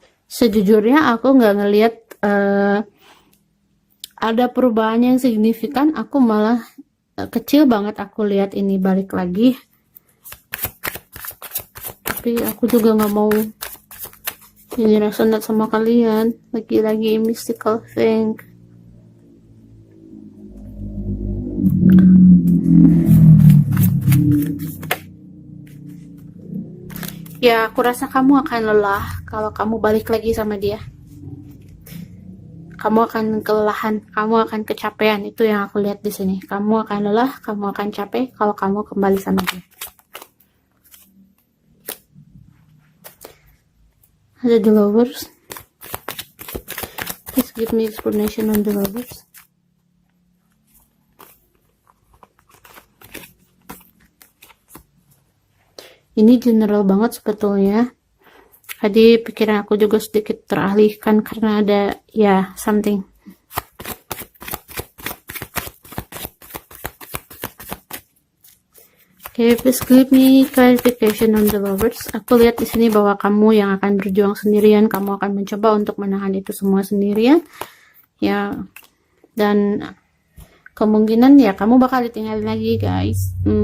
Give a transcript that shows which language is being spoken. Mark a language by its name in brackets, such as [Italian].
[Indonesian] Sejujurnya aku nggak ngelihat ada perubahan yang signifikan. Aku malah kecil banget aku lihat ini balik lagi. Tapi aku juga nggak mau ini resonate sama kalian. Lagi-lagi [English] mystical thing. [Indonesian] Ya, aku rasa kamu akan lelah kalau kamu balik lagi sama dia. kamu akan kelelahan, kamu akan kecapean. Itu yang aku lihat di sini. Kamu akan lelah, kamu akan capek kalau kamu kembali sama dia. Ada the lovers. [English] Please give me explanation on the lovers. [Indonesian] Ini general banget sebetulnya. Tadi pikiran aku juga sedikit teralihkan karena ada ya something. [English] Okay, please give me clarification on the lovers. [Indonesian] Aku lihat di sini bahwa kamu yang akan berjuang sendirian, kamu akan mencoba untuk menahan itu semua sendirian, ya. Dan kemungkinan ya kamu bakal ditinggalin lagi, guys.